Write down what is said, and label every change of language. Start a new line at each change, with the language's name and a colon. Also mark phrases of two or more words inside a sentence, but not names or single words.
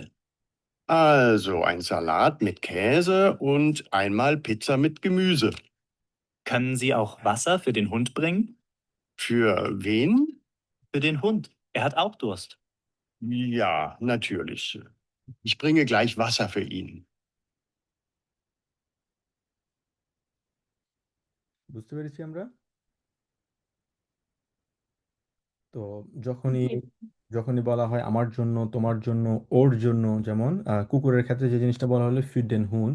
German: Also ein Salat mit Käse und einmal Pizza mit Gemüse. Können Sie auch Wasser für den Hund bringen? Für wen? Für den Hund. Er hat auch Durst. Ja, natürlich. Ich bringe gleich Wasser für ihn.
Bangla: বুঝতে পেরেছি আমরা। তো যখনই যখনই বলা হয় আমার জন্য, তোমার জন্য, ওর জন্য, যেমন কুকুরের ক্ষেত্রে যে জিনিসটা বলা হলো
German: für den Hund.